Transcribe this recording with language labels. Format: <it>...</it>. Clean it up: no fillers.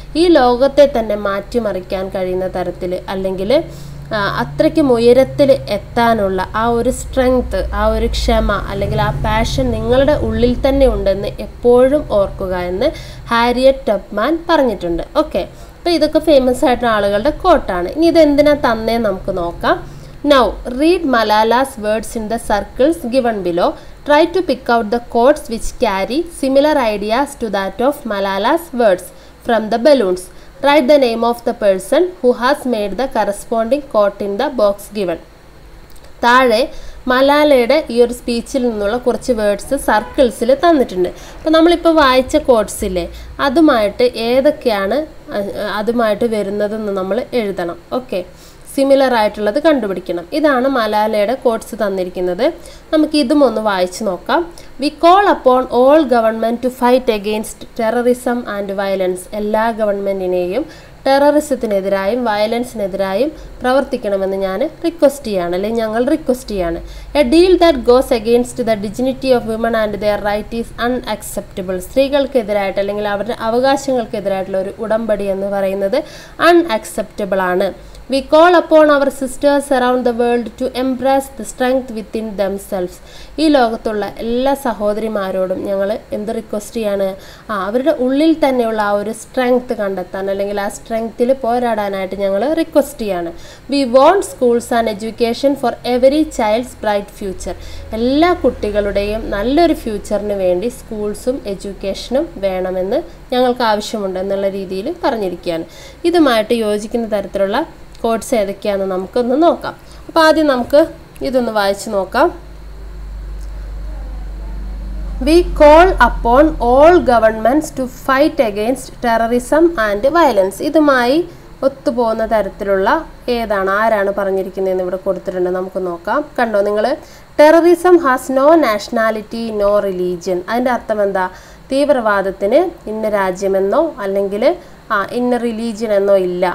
<ml>ഈ ലോകത്തെ തന്നെ മാറ്റിമറിക്കാൻ കഴിയുന്ന തരത്തിൽ അല്ലെങ്കിൽ അത്രയ്ക്കും ഉയരത്തിൽ എത്താനുള്ള ആ ഒരു സ്ട്രെങ്ത്, ആ ഒരു ക്ഷമ അല്ലെങ്കിൽ ആ പാഷൻ നിങ്ങളുടെ ഉള്ളിൽ തന്നെ ഉണ്ടെന്ന് എപ്പോഴും ഓർക്കുക എന്ന് ഹാരിയറ്റ് ടബ്മാൻ പറഞ്ഞിട്ടുണ്ട്. ഓക്കെ, അപ്പോൾ ഇതൊക്കെ ഫേമസ് ആയിട്ടുള്ള ആളുകളുടെ കോട്ടാണ്. ഇനി ഇതെന്തിനാ തന്നേ നമുക്ക് നോക്കാം.</ml> <en>Now read Malala's words in the circles given below. Try to pick out the quotes which carry similar ideas to that of Malala's words from the balloons. Write the name of the person who has made the corresponding quote in the box given.</en> <ml>താഴെ മലാലയുടെ ഈ ഒരു സ്പീച്ചിൽ നിന്നുള്ള കുറച്ച് words സർക്കിൾസിൽ തന്നിട്ടുണ്ട്. അപ്പോൾ നമ്മളിപ്പോൾ വായിച്ച കോട്ട്സില്ലേ അതുമായിട്ട് ഏതൊക്കെയാണ് അതുമായിട്ട് വരുന്നതെന്ന് നമ്മൾ എഴുതണം. ഓക്കെ, സിമിലർ ആയിട്ടുള്ളത് കണ്ടുപിടിക്കണം. ഇതാണ് മലാലയുടെ കോട്ട്സ് തന്നിരിക്കുന്നത്. നമുക്ക് ഇതും ഒന്ന് വായിച്ചു നോക്കാം.</ml> <en>We call upon all government to fight against terrorism and violence.</en> <ml>എല്ലാ ഗവൺമെൻറ്റിനെയും ടെററിസത്തിനെതിരായും വയലൻസിനെതിരായും പ്രവർത്തിക്കണമെന്ന് ഞാൻ റിക്വസ്റ്റ് ചെയ്യാണ്, അല്ലെങ്കിൽ ഞങ്ങൾ റിക്വസ്റ്റ് ചെയ്യാണ്.</ml> <en>A deal that goes against the dignity of women and their right is unacceptable.</en> <ml>സ്ത്രീകൾക്കെതിരായിട്ട് അല്ലെങ്കിൽ അവരുടെ അവകാശങ്ങൾക്കെതിരായിട്ടുള്ള ഒരു ഉടമ്പടി എന്ന് പറയുന്നത് അൺഅക്സെപ്റ്റബിൾ ആണ്.</ml> <en>We call upon our sisters around the world to embrace the strength within themselves.</en> <ml>ഈ ലോകത്തുള്ള എല്ലാ സഹോദരിമാരോടും ഞങ്ങൾ എന്ത് റിക്വസ്റ്റ് ചെയ്യാണ്? അവരുടെ ഉള്ളിൽ തന്നെയുള്ള ആ ഒരു സ്ട്രെങ്ത് കണ്ടെത്താൻ അല്ലെങ്കിൽ ആ സ്ട്രെങ്ത്തിൽ പോരാടാനായിട്ട് ഞങ്ങൾ റിക്വസ്റ്റ് ചെയ്യാണ്.</ml> <en>We want schools and education for every child's bright future.</en> <ml>എല്ലാ കുട്ടികളുടെയും നല്ലൊരു ഫ്യൂച്ചറിന് വേണ്ടി സ്കൂൾസും എഡ്യൂക്കേഷനും വേണമെന്ന് ഞങ്ങൾക്ക് ആവശ്യമുണ്ട് എന്നുള്ള രീതിയിൽ പറഞ്ഞിരിക്കുകയാണ്. ഇതുമായിട്ട് യോജിക്കുന്ന തരത്തിലുള്ള കോഡ്സ് ഏതൊക്കെയാണെന്ന് നമുക്കൊന്ന് നോക്കാം. അപ്പോൾ ആദ്യം നമുക്ക് ഇതൊന്ന് വായിച്ചു നോക്കാം.</ml> <en>We call upon all governments to fight against terrorism and violence.</en> <ml>ഇതുമായി ഒത്തുപോകുന്ന തരത്തിലുള്ള ആരാണ് പറഞ്ഞിരിക്കുന്നതെന്ന് ഇവിടെ കൊടുത്തിട്ടുണ്ട്. നമുക്ക് നോക്കാം. കണ്ടോ നിങ്ങൾ,</ml> <en>Terrorism has no nationality no religion.</en> <ml>അതിൻ്റെ അർത്ഥം എന്താ? തീവ്രവാദത്തിന് ഇന്ന രാജ്യമെന്നോ അല്ലെങ്കിൽ ഇന്ന റിലീജിയൻ എന്നോ ഇല്ല.</ml>